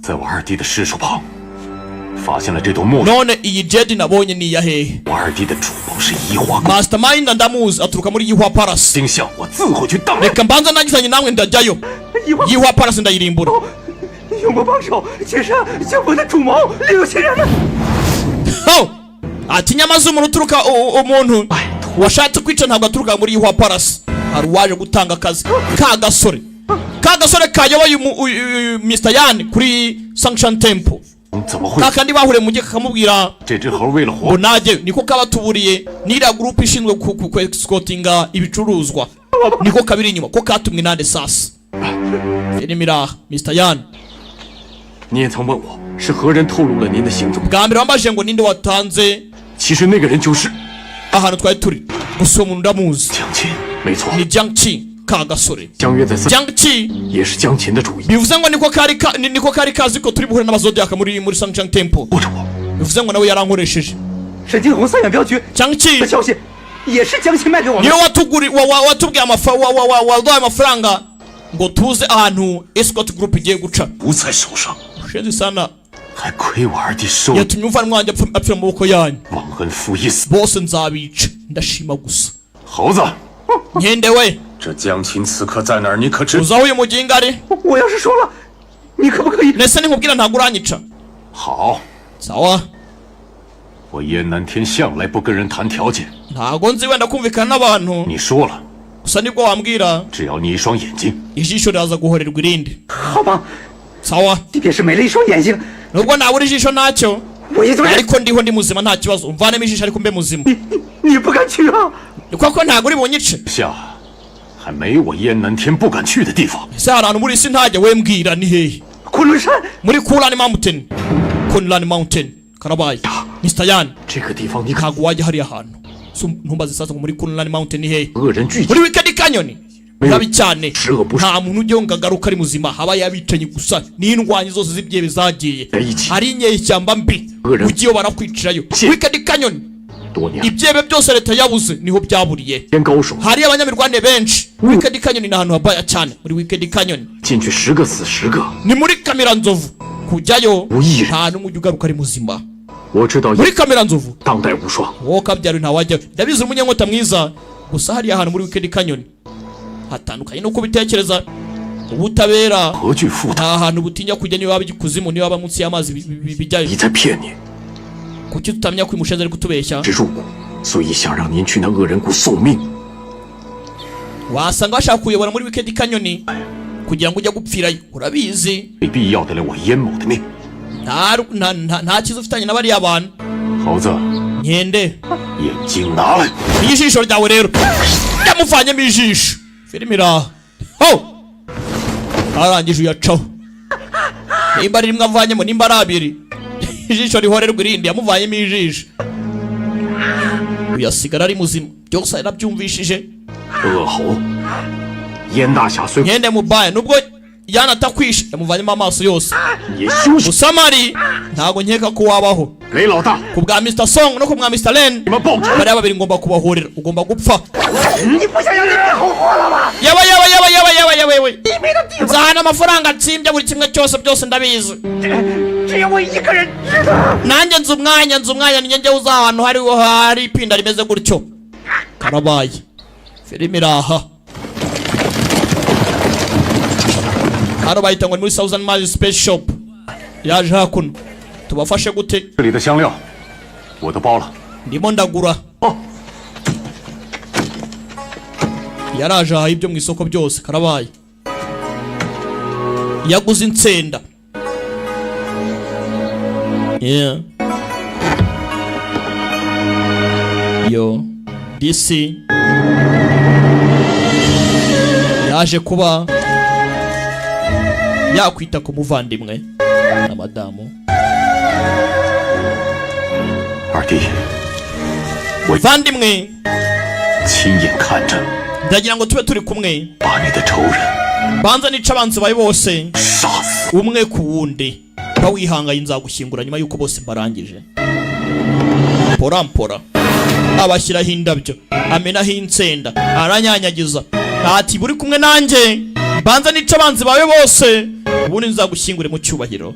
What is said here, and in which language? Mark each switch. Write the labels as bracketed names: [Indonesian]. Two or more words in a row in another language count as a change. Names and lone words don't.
[Kinyarwanda] none iyi jedi nabonye ni iyahehe Mastermind ndamuzi aturuka muri Yihwa Palace reka mbanza nagizanye namwe ndajyayo Yihwa Palace ndayirimbura ati nyamaze umuntu uturuka umuntu washatse kwica ntabwo aturuka muri Yihwa Palace hari uwaje gutanga akazi kagasore kayoboye Mr. Yan kuri Sanction Temple kakandi bahure mujye kakamubwira ngo najye niko kabatuburiye nira group ishinzwe escortinga ibicuruzwa niko kabiri inyuma ko katumwe nande sasa Filimira Mr. Yan [Chinese] 你也曾问我是何人透露了您的行踪 [Kinyarwanda] bwa mbere wambaje ngo ninde watanze [Chinese] 其实那个人就是 [Kinyarwanda] ahantu twari turi gusa umuntu ndamuzi [Chinese] 江琴没错 [Kinyarwanda] ni Jiang Qi kagasore [Chinese] 江约在 [Kinyarwanda] Jiang Qi [Chinese] 也是江琴的主意 [Kinyarwanda] bivuze ngo niko kari kazi ko turi buhure n'abazodiaka muri Sanction Temple [Chinese] 或者我 [Kinyarwanda] bivuze ngo nawe yarankoresheje [Chinese] 沈金红三远镖局 [Kinyarwanda] Jiang Qi [Chinese] 的消息也是江琴卖给我们 [Kinyarwanda] niwe watubwiye waduhaye amafaranga ngo tuze ahantu [English] escort group [Kinyarwanda] igiye guca [Chinese] 不在手上， [Swahili] ushenzi sana [Chinese] 还亏我二弟受 [Kinyarwanda] yatumye umuvandimwe wanjye apfira mu maboko yanyu [Chinese] 忘恩负义死。 [Kinyarwanda] bose nzabica ndashima gusa [Chinese] 猴子， [Kinyarwanda] nkende we [Chinese] 这江琴此刻在哪儿？你可知？ [Kinyarwanda] uzi aho uyu muginga ari [Chinese] 我要是说了你可不可以 [Kinyarwanda] ndetse ninkubwira ntabwo uranyica [Chinese] 好， [Kinyarwanda] sawa [Chinese] 我燕南天向来不跟人谈条件。 [Kinyarwanda] ntabwo nzi wenda kumvikana n'abantu [Chinese] 你说了， [Kinyarwanda] gusa nibwo wambwira [Chinese] 只要你一双眼睛， [Kinyarwanda] ijisho riraza guhorerwa irindi [Chinese] 好吧 [Kinyarwanda] sawa [Chinese] 即便是没了一双眼睛 [Kinyarwanda] nubwo nabura ijisho ntacyo [Chinese] 我一个人 [Kinyarwanda] ariko ndiho ndi muzima nta kibazo umvanemo ijisho ariko mbe muzima [Chinese] 你不敢去啊 [Kinyarwanda] kuko ntabwo uri bunyice [Chinese] 下还没我燕南天不敢去的地方。 [Kinyarwanda] ese hari ahantu muri isi ntajya we mbwira ni hehe [Chinese] 昆仑山 [Kinyarwanda] muri Kunlun Mountain karabaye Mr. Yan [Chinese] 这个地方你看 [Kinyarwanda] ntabwo wajya hariya hantu ntumbaze sasa ngo muri Kunlun Mountain ni hehe [Chinese] 恶人聚集 [Kinyarwanda] muri Wicked Canyon babi cyane Shirwa bush. nta muntu ujye ngo agaruka ari muzima haba yabicanyi gusa n'indwanyi zose z'ibyewe zagiye Iki. hari inyeshyamba mbi Ure. ugiye barakwicirayo Ki. Wicked Canyon [Chinese] 多年 [Kinyarwanda] ibyebe byose leta yabuze niho byaburiye [Chinese] 天高手 [Kinyarwanda] hari abanyamirwane benshi Wicked Canyon ni ahantu habaya cyane muri Wicked Canyon [Chinese] 进去10个死10个。 [Kinyarwanda] ni muri Kamera Nzovu kujyayo Uyire. nta n'umwe ujya ugaruka ari muzima [Chinese] 我知道 [Kinyarwanda] muri Kamera Nzovu [Chinese] 当代无双， [Kinyarwanda] wowe kabyaro ntawajyayo ndabizi umunyankota mwiza gusa hariya ahantu muri Wicked Canyon hatandukanye nuko bitekereza ubutabera [Chinese] 何惧负担？ [Kinyarwanda] nta hantu butinya kujya niba waba igikuzimu niba waba munsi y'amazi bijyayo [Chinese] 你在骗你， [Kinyarwanda] kuki tutamenya ko uyu mushenzi ari kutubeshya [Chinese] 是入股，所以想让您去那恶人谷送命。 [Kinyarwanda] wasanga bashaka kuyobora muri Wicked Canyon kugira ngo ujye gupfirayo urabizi [Chinese] 没必要得了我燕某的命。 [Kinyarwanda] nta kiza ufitanye na bariya bantu [Chinese] 猴子， [Kinyarwanda] nkende [Chinese] 眼睛拿来。 [Kinyarwanda] ijisho ryawe rero yamuvanyemo ijisho Filimira ho arangije uyacaho nimba ari rimwe avanyemo nimba ari abiri ijisho rihorerwa irindi yamuvanyemo ijisho uyasigara ari muzima byose yarabyumvishije [Chinese] 恶猴，燕大侠虽 [Kinyarwanda] nkende mubaya nubwo Yana atakwishe yamuvanyemo amaso yose. Musamari ntago nkeka ko wabaho. Ku bwa Mr. Song no ku bwa Mr. Len bariya babiri ngomba kubahurira. Ugomba gupfa. Yaba nzahana amafaranga nsimbye buri kimwe cyose byose ndabizi. Nanjye nzi umwanya ninjye njye uza ahantu hari ipinda rimeze gutyo. Karabaye filime iraha. Hano bahita ngo muri Southern Magic Space Shop. Yaje hakuno tubafashe gute? [Chinese] 这里的香料我都包了。 [Kinyarwanda] ndimo ndagura. Yaraje aha ibyo mu isoko byose. Karabaye yaguze insenda. [English] Yeah. [Kinyarwanda] Yo DC yaje kuba yakwita ku muvandimwe na madamu. [Chinese] 二弟， [Kinyarwanda] muvandimwe [Chinese] 亲眼看着 [Kinyarwanda] ndagira ngo tube turi kumwe. [Chinese] 把你的仇人 [Kinyarwanda] banza nica abanzi bawe bose [Chinese] 杀死。 [Kinyarwanda] umwe ku wundi. Ba wihangaye nzagushyingura nyuma yuko bose mbarangije. Porampora abashyiraho indabyo amenaho insenda aranyanyagiza ati buri kumwe nanjye banza nica abanzi bawe bose ubundi nzagushyingure mu cyubahiro.